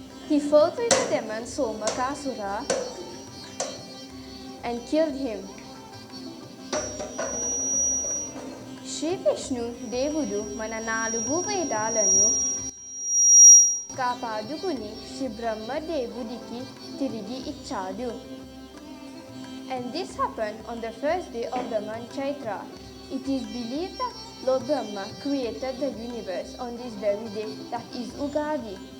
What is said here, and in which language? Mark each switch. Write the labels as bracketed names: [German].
[English] He fought with the demon Somakasura and killed him. [Telugu] Shri Vishnu దేవుడు మన 4 వేదాలను కాపాడుకుని శ్రీ బ్రహ్మ దేవుడికి తిరిగి ఇచ్చాడు. [English] And this happened on the first day of the month Chaitra. It is believed that Lord Brahma created the universe on this very day, that is Ugadi.